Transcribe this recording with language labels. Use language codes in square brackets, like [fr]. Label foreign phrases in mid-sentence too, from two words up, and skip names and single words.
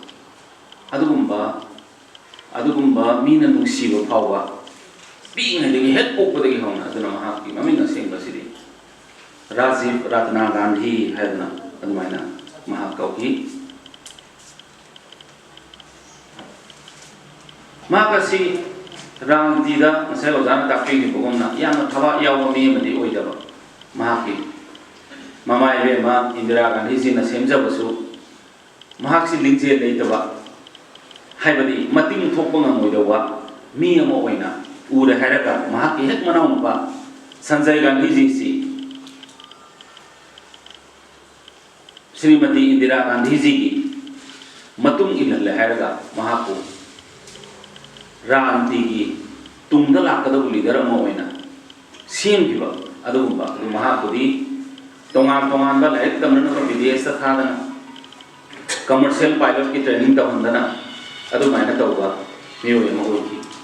[mni] adugumba mina nungsiba phawba pingadagi hek pokpadagi hona aduna mahakki maming asengba sidi Rajiv Ratna Gandhi haidna adumaina mahakauki mahakasi rangtida ngasai ozana takpi gi bogomna yamna thaba yawa mi madi oidaba mahakki Mama Ibema Indira Gandhi ji na semjabasu mahaksi lingje leitaba haibadi mating thokpa ngamoidawa mi ama oina ura haraga mahakki hek manawpa Sanjay Gandhi ji si Srimati Indira Gandhi ji ki matung ilal haraga mahakku ranti gi tungda lakada leader ama oina semgiba adugumba mahakku di tongan ba laik tamna na BDS ta thadana [en] commercial pilot [mni] ki training ta hundana adu maina tawba miyo ma hoiki